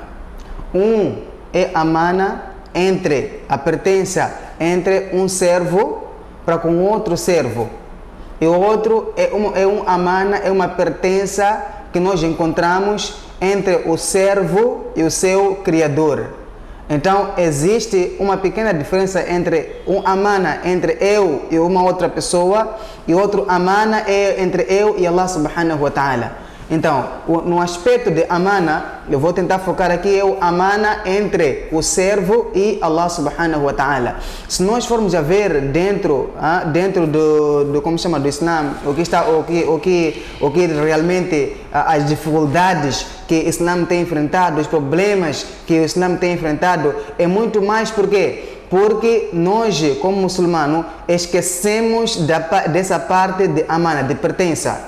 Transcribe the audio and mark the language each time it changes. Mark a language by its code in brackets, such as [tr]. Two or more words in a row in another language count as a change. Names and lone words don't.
[pt] Um é amana entre a pertença entre um servo para com outro servo, e o outro é amana, é uma pertença que nós encontramos entre o servo e o seu criador. Então existe uma pequena diferença entre um amana entre eu e uma outra pessoa, e outro amana é entre eu e [ar] الله سبحانه وتعالى. [pt] Então, no aspecto de amana, eu vou tentar focar aqui, é o amana entre o servo e [ar] الله سبحانه وتعالى. [pt] Se nós formos a ver dentro do como chama, do Islã, o que realmente as dificuldades que o Islã tem enfrentado, os problemas que o Islã tem enfrentado, é muito mais porque nós, como muçulmanos, esquecemos dessa parte de amana, de pertença.